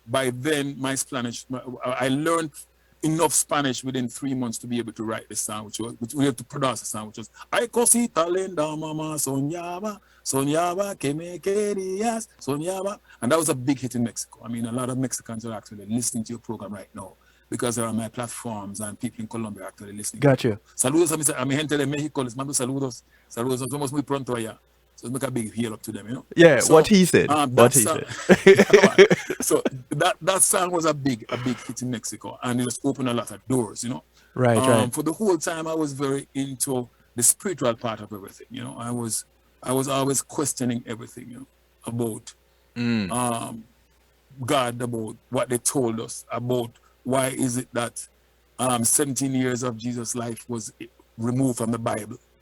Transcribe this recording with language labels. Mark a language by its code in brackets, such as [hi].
[en] By then, my Spanish, I learned enough Spanish within 3 months to be able to write the song, which we had to produce the song, which was [es] "Ay cosita linda mama soñaba que me querías soñaba," [en] and that was a big hit in Mexico. I mean, a lot of Mexicans are actually listening to your program right now because they're on my platforms and people in Colombia are actually listening. Gotcha. [es] Saludos a mi gente de México, les mando saludos. Saludos, nos vemos muy pronto allá. [en] So make a big hail up to them, you know. Yeah, so, what he said. What he said. So that song was a big hit in Mexico, and it just opened a lot of doors, you know. Right. For the whole time, I was very into the spiritual part of everything, you know. I was always questioning everything, you know, about God, about what they told us, about why is it that 17 years of Jesus' life was removed from the Bible.